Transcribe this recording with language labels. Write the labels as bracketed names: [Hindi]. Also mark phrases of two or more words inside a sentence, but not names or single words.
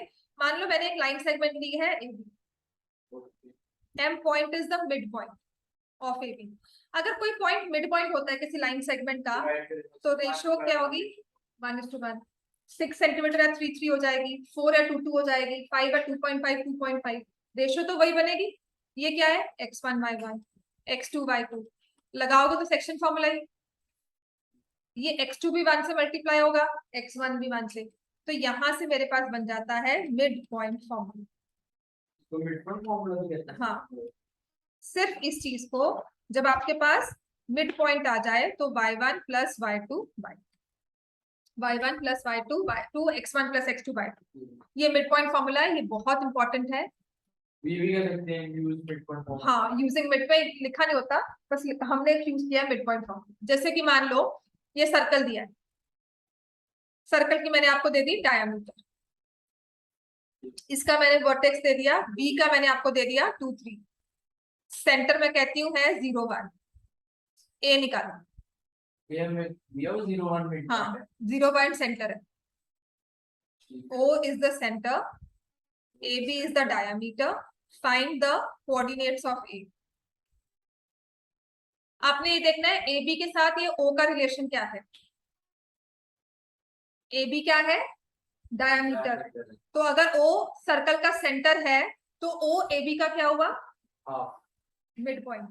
[Hindi] मान लो मैंने एक [English] line segment [Hindi] ली है AB, M [English] point is the mid point of [Hindi] AB। अगर कोई पॉइंट [English] mid point [Hindi] होता है किसी [English] line segment [Hindi] का, तो रेशियो क्या होगी? 1:1। 6 सेंटीमीटर है 3 हो जाएगी, 4 है 2 हो जाएगी, 5 है 2.5 2.5। रेशियो तो वही बनेगी। ये क्या है? x1 y1 x2 y2। लगाओगे तो [English] section formula [Hindi] ही। ये x2 भी 1 से मल्टीप्लाई होगा, x1 भी 1 से। तो यहां से मेरे पास बन जाता है [English] mid point formula. [Hindi] तो [English] mid point formula [Hindi] भी कहते हैं। हाँ, सिर्फ इस चीज को जब आपके पास [English] mid point [Hindi] आ जाए तो y1 + y2 y1 + y2 y2 x1 + x2 y2, ये [English] mid point formula [Hindi] है, ये बहुत इंपॉर्टेंट है। भी कर सकते हैं [English] use mid point formula. [Hindi] हाँ, [English] using mid [Hindi] पे लिखा नहीं होता, बस हमने यूज किया [English] mid point formula. [Hindi] जैसे कि मान लो ये सर्कल दिया है, सर्कल की मैंने आपको दे दी डायमीटर, इसका मैंने वर्टेक्स दे दिया, बी का मैंने आपको दे दिया 2 3, सेंटर में कहती हूँ है 0 1, ए निकालना। ये में दिया 0 1 मिड। हाँ 0 [English] point center [Hindi] है, [English] O is the center, AB is the diameter, find the coordinates of A। [Hindi] आपने ये देखना है AB के साथ ये O का रिलेशन क्या है। AB क्या है? डायमीटर। तो अगर O सर्कल का सेंटर है तो O AB का क्या हुआ? हाफ। [English] mid point